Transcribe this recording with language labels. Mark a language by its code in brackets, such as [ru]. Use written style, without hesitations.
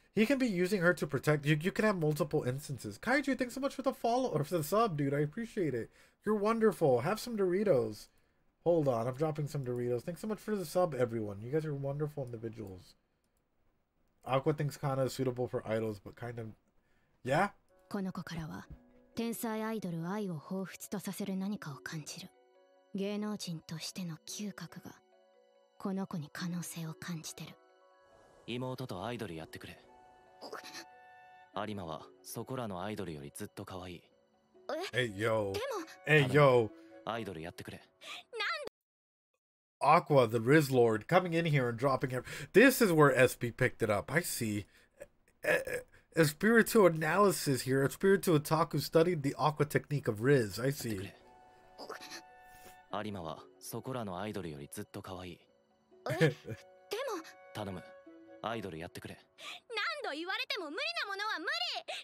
[en] He can be using her to protect you. You can have multiple instances. Kaiju, thanks so much for the follow or for the sub, dude. I appreciate it. You're wonderful. Have some Doritos. Hold on, I'm dropping some Doritos. Thanks so much for the sub, everyone. You guys are wonderful individuals. Aqua thinks Kana is suitable for idols, but kind of, yeah. [ja] この子からは天才アイドル愛を彷彿とさせる何かを感じる。芸能人としての嗅覚がこの子に可能性を感じてる。妹とアイドルやってくれ。有馬はそこらのアイドルよりずっと可愛い。 [en] Hey yo. [ja] でも [en] Hey yo. [ja] アイドルやってくれ。 [en] Aqua, the Riz Lord, coming in here and dropping him. This is where SP picked it up. I see. A spiritual analysis here. A spiritual otaku studied the Aqua technique of Riz. I see. [ja] 有馬はそこらのアイドルよりずっと可愛い。でも頼む、アイドルやってくれ。何度言われても無理なものは無理。